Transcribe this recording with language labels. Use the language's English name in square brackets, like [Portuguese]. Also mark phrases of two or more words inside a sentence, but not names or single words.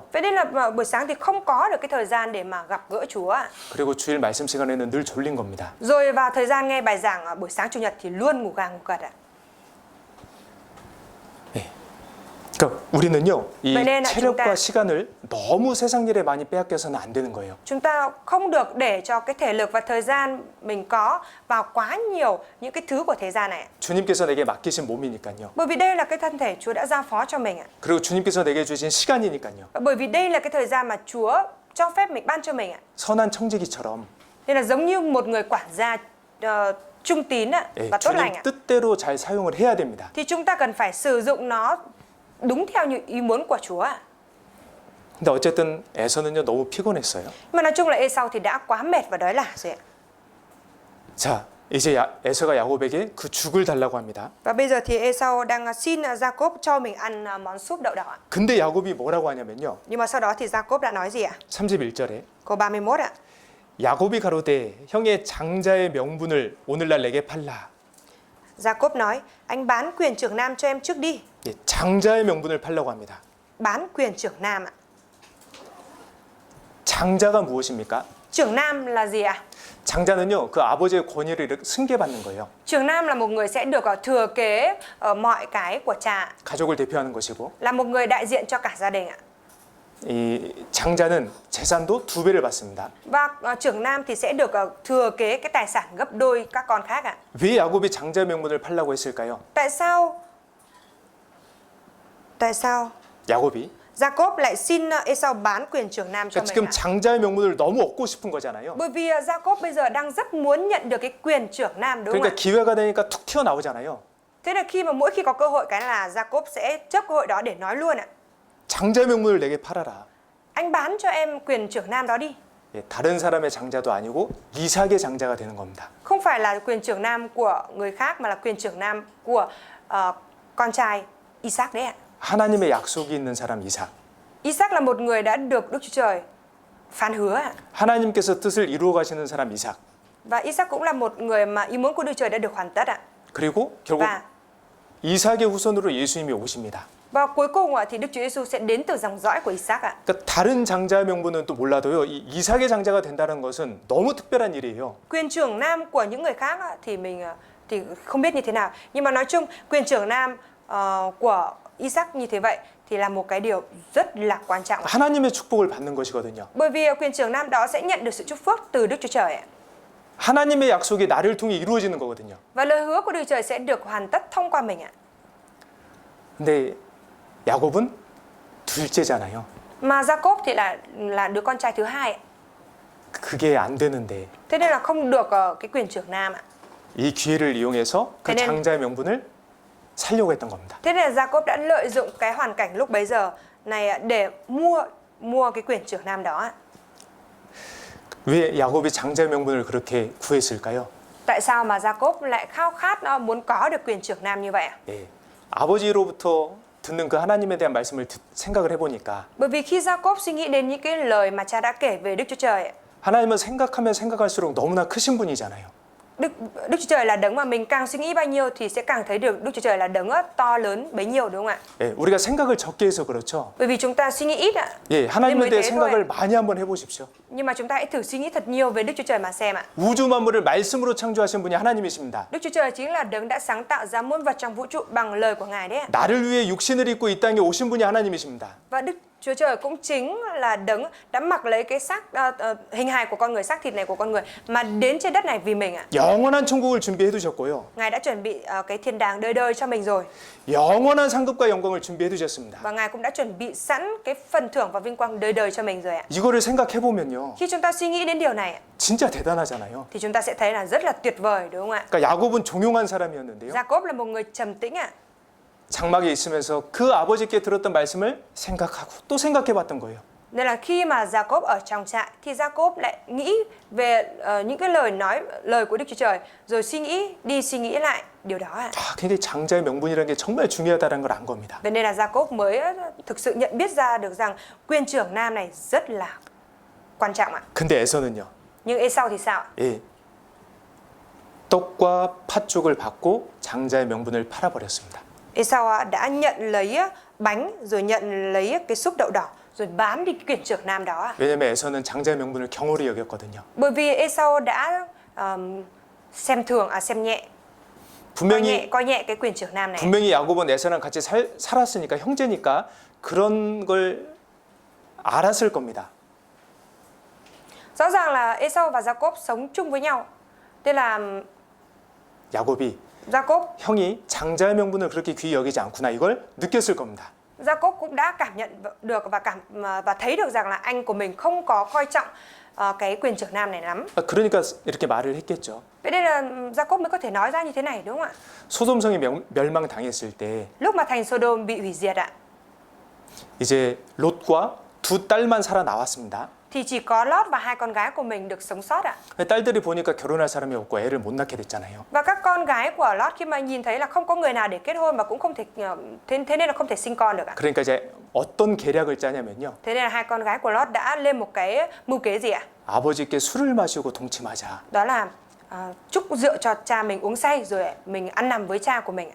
[Vietnamese] Vậy nên là buổi sáng thì không có được cái thời gian để mà gặp gỡ Chúa ạ. [Korean] 그리고 주일 말씀 시간에는 늘 졸린 겁니다. [Vietnamese] Rồi vào thời gian nghe bài giảng ở buổi sáng chủ nhật thì luôn ngủ gà ngủ gật ạ. [Korean] 그러니까 우리는요, 이 [Vietnamese] Vậy nên là chúng [Korean] 체력과 [Vietnamese] ta- [Korean] 시간을 너무 세상 일에 많이 빼앗겨서는 안 되는 거예요. [Vietnamese] Chúng ta không được để cho cái thể lực và thời gian mình có vào quá nhiều những cái thứ của thế gian này ạ. [Korean] 주님께서 내게 맡기신 몸이니까요. [Vietnamese] Bởi vì đây là cái thân thể Chúa đã giao phó cho mình ạ. [Korean] 그리고 주님께서 내게 주신 시간이니까요. [Vietnamese] Và bởi vì đây là cái thời gian mà Chúa cho phép mình ban cho mình ạ. [Korean] 선한 청지기처럼 [Vietnamese] Nên là giống như một người quản gia trung tín ạ [Korean] 예, [Vietnamese] và tốt lành [Korean] 주님 [Vietnamese] ạ. [Korean] 뜻대로 잘 사용을 해야 됩니다. [Vietnamese] Thì chúng ta cần phải sử dụng nó đúng theo như ý muốn của Chúa ạ. [Korean] 근데 어쨌든 에서는요 너무 피곤했어요. [Vietnamese] mà nói chung là Esau thì đã quá mệt và đói lả rồi ạ. [Korean] 자, 이제 에서가 야곱에게 그 죽을 달라고 합니다. [Vietnamese] Và bây giờ thì Esau đang xin Jacob cho mình ăn món súp đậu đỏ ạ. [Korean] 근데 야곱이 뭐라고 하냐면요. [Vietnamese] Nhưng mà sau đó thì Jacob đã nói gì ạ? [Korean] 31절에 [Vietnamese] Câu 31 ạ. [Korean] 야곱이 가로되 형의 장자의 명분을 오늘날 내게 팔라. [Vietnamese] Jacob nói, anh bán quyền trưởng nam cho em trước đi. [Korean] 예, 장자의 명분을 팔라고 합니다. [Vietnamese] Bán quyền trưởng nam ạ. [Korean] 장자가 무엇입니까? [Vietnamese] Trưởng nam là gì ạ? [Korean] 장자는요 그 아버지의 권위를 승계받는 거예요. [Vietnamese] Trưởng nam là một người sẽ được thừa kế mọi cái của cha, [Korean] 가족을 대표하는 것이고 [Vietnamese] là một người đại diện cho cả gia đình ạ. [Korean] 이 장자는 재산도 2배를 받습니다. [Vietnamese] Và trưởng nam thì sẽ được thừa kế cái tài sản gấp đôi các con khác ạ. [Korean] 왜 야곱이 장자 명분을 팔라고 했을까요? [Vietnamese] Tại sao [Korean] 야곱이 [Vietnamese] Jacob lại xin Esau bán quyền trưởng nam cho [Korean] 그러니까 [Vietnamese] mình [Korean] 지금 [Vietnamese] ạ? [Korean] 장자의 명분을 너무 얻고 싶은 거잖아요. [Vietnamese] Bởi vì Jacob bây giờ đang rất muốn nhận được cái quyền trưởng nam đúng không [Korean] 그러니까 [Vietnamese] ạ? [Korean] 기회가 되니까 툭 튀어나오잖아요. [Vietnamese] Thế là khi mà mỗi khi có cơ hội cái là Jacob sẽ chớp cơ hội đó để nói luôn ạ. [Korean] 장자의 명분을 내게 팔아라. [Vietnamese] Anh bán cho em quyền trưởng nam đó đi. [Korean] 예, 다른 사람의 장자도 아니고 이삭의 장자가 되는 겁니다. [Vietnamese] Không phải là quyền trưởng nam của người khác mà là quyền trưởng nam của con trai Isaac đấy ạ. [Korean] 하나님의 약속이 있는 사람 이삭. [Vietnamese] Isaac là một người đã được Đức Chúa Trời phán hứa ạ. [Korean] 하나님께서 뜻을 이루어 가시는 사람 이삭. [Vietnamese] Và Isaac cũng là một người mà ý muốn của Đức Chúa Trời đã được hoàn tất ạ. [Korean] 그리고 결국 [Vietnamese] Và [Korean] 이삭의 후손으로 예수님이 오십니다. [Vietnamese] và cuối cùng thì Đức Chúa Giêsu sẽ đến từ dòng dõi của Isaac ạ. [Korean] 그러니까 다른 장자의 명분은 또 몰라도요. 이 이삭의 장자가 된다는 것은 너무 특별한 일이에요. [Vietnamese] Quyền trưởng nam của những người khác thì mình thì không biết như thế nào. Nhưng mà nói chung quyền trưởng nam của Isaac như thế vậy thì là một cái điều rất là quan trọng. [Korean] 하나님의 축복을 받는 것이거든요. [Vietnamese] Bởi vì quyền trưởng nam đó sẽ nhận được sự chúc phúc từ Đức Chúa Trời ạ. [Korean] 하나님의 약속이 나를 통해 이루어지는 거거든요. [Vietnamese] Và lời hứa của Đức Chúa Trời sẽ được hoàn tất thông qua mình ạ. [Korean] 근데 야곱은 둘째잖아요. [Vietnamese] Mà Jacob thì là đứa con trai thứ hai ạ. [Korean] 그게 안 되는데 [Vietnamese] Thế nên là không được cái quyền trưởng nam ạ. [Korean] 이 기회를 이용해서 그 [Vietnamese] thế nên- [Korean] 장자의 명분을 살려고 했던 겁니다. [Vietnamese] Thế nên là Jacob đã lợi dụng cái hoàn cảnh lúc bấy giờ này ạ, để mua cái quyền trưởng nam đó ạ. [Korean] 왜 야곱이 장자의 명분을 그렇게 구했을까요? [Vietnamese] Tại sao mà Jacob lại khao khát muốn có được quyền trưởng nam như vậy ạ? [Korean] 예, 아버지로부터 듣는 그 하나님에 대한 말씀을 생각을 해보니까 [Vietnamese] Bởi vì khi Jacob suy nghĩ đến những cái lời mà cha đã kể về Đức Chúa Trời ạ, [Korean] 하나님은 생각하면 생각할수록 너무나 크신 분이잖아요. [Vietnamese] Đức Chúa Trời là đấng mà mình càng suy nghĩ bao nhiêu thì sẽ càng thấy được Đức Chúa Trời là đấng to lớn bấy nhiêu đúng không ạ? [Korean] 예, 우리가 생각을 적게 해서 그렇죠. [Vietnamese] Bởi vì chúng ta suy nghĩ ít ạ. [Korean] 예, 하나님에 [Vietnamese] mới [Korean] 대해 [Vietnamese] thế [Korean] 생각을 [Vietnamese] thôi. [Korean] 많이 한번 해보십시오. [Vietnamese] Nhưng mà chúng ta hãy thử suy nghĩ thật nhiều về Đức Chúa Trời mà xem ạ. [Korean] 우주 만물을 말씀으로 창조하신 분이 하나님이십니다. [Vietnamese] Đức Chúa Trời chính là đấng đã sáng tạo ra muôn vật trong vũ trụ bằng lời của Ngài đấy ạ. [Korean] 나를 위해 육신을 입고 이 땅에 오신 분이 하나님이십니다. [Vietnamese] Và Đức Chúa Trời cũng chính là đấng đã mặc lấy cái xác hình hài của con người, xác thịt này của con người mà đến trên đất này vì mình ạ. [Korean] 영원한 천국을 준비해 두셨고요. [Vietnamese] Ngài đã chuẩn bị cái thiên đàng đời đời cho mình rồi. [Korean] 영원한 상급과 영광을 준비해 두셨습니다. [Vietnamese] Và Ngài cũng đã chuẩn bị sẵn cái phần thưởng và vinh quang đời đời cho mình rồi ạ. [Korean] 이거를 생각해 보면요. [Vietnamese] Khi chúng ta suy nghĩ đến điều này ạ, [Korean] 진짜 대단하잖아요. [Vietnamese] thì chúng ta sẽ thấy là rất là tuyệt vời đúng không ạ? [Korean] 그러니까 야곱은 종용한 사람이었는데요. [Vietnamese] Jacob là một người trầm tĩnh ạ. [Korean] 장막에 있으면서 그 아버지께 들었던 말씀을 생각하고 또 생각해 봤던 거예요. [Vietnamese] Nên là khi mà Jacob ở trong trại thì Jacob lại nghĩ về những cái lời của Đức Chúa Trời rồi suy nghĩ lại điều đó ạ. [Korean] 아, 근데 장자의 명분이라는 게 정말 중요하다는 걸 안 겁니다. [Vietnamese] Vậy nên là Jacob mới thực sự nhận biết ra được rằng quyền trưởng nam này rất là quan trọng ạ. [Korean] 근데 에서는요. [Vietnamese] Nhưng Esau thì sao ạ? [Korean] 예. 떡과 팥죽을 받고 장자의 명분을 팔아버렸습니다. [Vietnamese] Esau đã nhận lấy bánh rồi nhận lấy cái súp đậu đỏ rồi bán đi quyền trưởng nam đó ạ. [Korean] 왜냐하면 에서는 장자의 명분을 경홀히 여겼거든요. [Vietnamese] Bởi vì Esau đã xem nhẹ [Korean] 분명히 [Vietnamese] coi nhẹ cái quyền trưởng nam này. [Korean] 분명히 야곱은 에서랑 같이 살았으니까 형제니까 그런 걸 알았을 겁니다. [Vietnamese] Rõ ràng là Esau và Jacob sống chung với nhau. Thế là [Korean] 야곱이 [Vietnamese] Jacob [Korean] 형이 장자의 명분을 그렇게 귀히 여기지 않구나 이걸 느꼈을 겁니다. [Vietnamese] Jacob cũng đã cảm nhận được và thấy được rằng là anh của mình không có coi trọng cái quyền trưởng nam này lắm. [Korean] 그러니까 이렇게 말을 했겠죠. [Vietnamese] Vậy nên là Jacob mới có thể nói ra như thế này đúng không ạ? [Korean] 소돔성이 멸망당했을 때 [Vietnamese] Lúc mà thành Sodom bị hủy diệt ạ, [Korean] 이제 롯과 두 딸만 살아나왔습니다. [Vietnamese] thì chỉ có Lót và hai con gái của mình được sống sót ạ. [Korean] 딸들이 보니까 결혼할 사람이 없고 애를 못 낳게 됐잖아요. [Vietnamese] Và các con gái của Lót khi mà nhìn thấy là không có người nào để kết hôn mà cũng không thể thế nên là không thể sinh con được ạ. [Korean] 그러니까 이제 어떤 계략을 짜냐면요. [Vietnamese] Thế nên là hai con gái của Lót đã lên một cái mưu kế gì ạ? [Korean] 아버지께 술을 마시고 동침하자. [Vietnamese] Đó là chúc rượu cho cha mình uống say rồi mình ăn nằm với cha của mình.